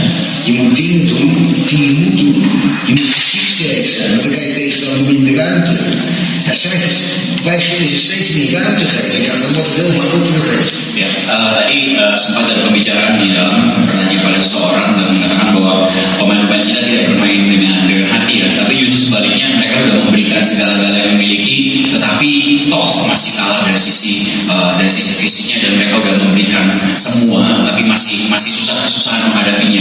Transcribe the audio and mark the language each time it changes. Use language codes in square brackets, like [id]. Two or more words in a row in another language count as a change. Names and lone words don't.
[nl] Je moet dingen doen die je moet doen. Je moet fysiek sterk zijn, want dan kan je tegenstander minder ruimte. Ja, wij willen ze steeds meer ruimte geven. Ja, dan wordt het heel makkelijk voor de [id] Ya, tadi sempat ada pembicaraan di dalam pertanyaan pada seseorang dan mengatakan bahwa pemain-pemain kita tidak bermain dengan hati ya, tapi justru sebaliknya mereka sudah memberikan segala-galanya yang memiliki, tetapi toh masih kalah dari sisi fisiknya dan mereka sudah memberikan semua, tapi masih kesusahan menghadapinya.